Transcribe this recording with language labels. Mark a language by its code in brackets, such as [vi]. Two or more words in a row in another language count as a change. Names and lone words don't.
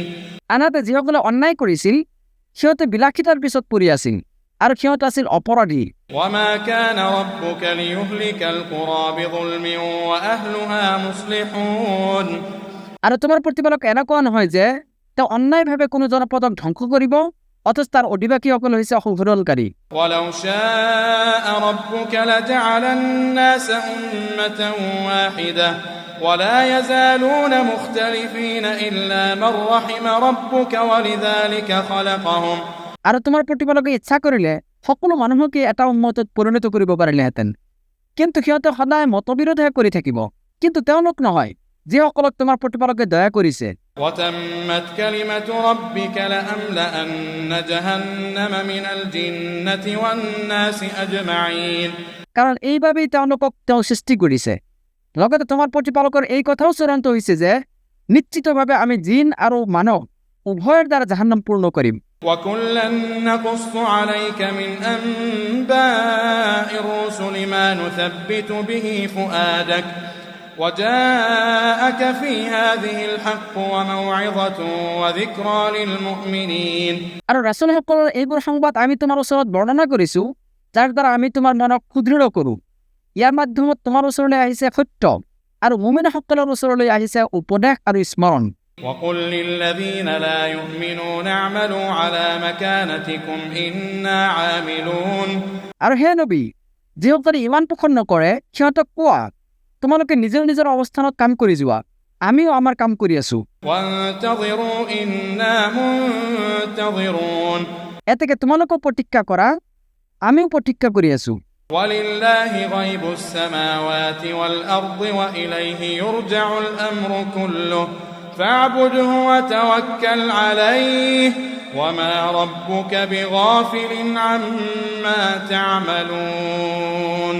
[as] আনহাতে যিসকলে অন্যায় কৰিছিল সিহঁতে বিলাসিতাৰ পিছত পৰি আছিল আৰু সিহঁত আছিল অপৰাধী। [ar] وما كان ربك ليهلك القرى بظلم وأهلها مصلحون [as] আৰু তোমাৰ প্ৰতিপালক এনেকুৱা নহয় যে তেওঁ অন্যায়ভাৱে কোনো জনপদক ধ্বংস কৰিব অথচ তাৰ অধিবাসীসকল হৈছে সংশোধনকাৰী। [ar] ولو شاء ربك لجعل الناس أمة واحدة ولا يزالون مختلفين إلا من رحم ربك ولذلك خلقهم [as] আৰু তোমাৰ প্ৰতিপালকে ইচ্ছা কৰিলে সকলো মানুহকে এটা উম্মতত পৰিণত কৰিব পাৰিলেহেঁতেন, কিন্তু সিহঁতে সদায় মতবিৰোধহে কৰি থাকিব। কিন্তু তেওঁলোক নহয় যিসকলক তোমাৰ প্ৰতিপালকে দয়া কৰিছে। [ar] وتمت كلمة ربك لأملأن جهنم من الجنة والناس أجمعين [as] কাৰণ এইবাবেই তেওঁলোকক তেওঁ সৃষ্টি কৰিছে। লগতে তোমাৰ প্ৰতিপালকৰ এই কথাও চূড়ান্ত হৈছে যে নিশ্চিতভাৱে আমি জিন আৰু মানৱ উভয়ৰ দ্বাৰা জাহান্নাম পূৰ্ণ কৰিম। [ar] وكلا نقص عليك من أنباء الرسل ما نثبت به فؤادك وجاءك في هذه الحق وموعظة وذكرى للمؤمنين [as] আৰু ৰাসূলসকলৰ এইবোৰ সংবাদ আমি তোমাৰ ওচৰত বৰ্ণনা কৰিছোঁ যাৰ দ্বাৰা আমি তোমাৰ মনক সুদৃঢ় কৰোঁ ইয়াৰ মাধ্যমত তোমাৰ ওচৰলৈ আহিছে সত্য আৰু মুমিনসকলৰ ওচৰলৈ আহিছে উপদেশ আৰু স্মৰণ [ar] وقل للذين لا يؤمنون اعملوا على مكانتكم إنا عاملون [as] আৰু হে নবী যিসকলে ইমান পোষণ নকৰে সিহঁতক কোৱা তোমালোকে নিজৰ নিজৰ অৱস্থানত কাম কৰি যোৱা আমিও আমাৰ কাম কৰি আছোঁ [ar] وانتظروا إنا منتظرون [as] এতেকে তোমালোকো প্ৰতীক্ষা কৰা আমিও প্ৰতীক্ষা কৰি আছোঁ [ar] ولله غيب السماوات والأرض وإليه يرجع الأمر كله فاعبده وتوكل عليه وما ربك بغافل عما تعملون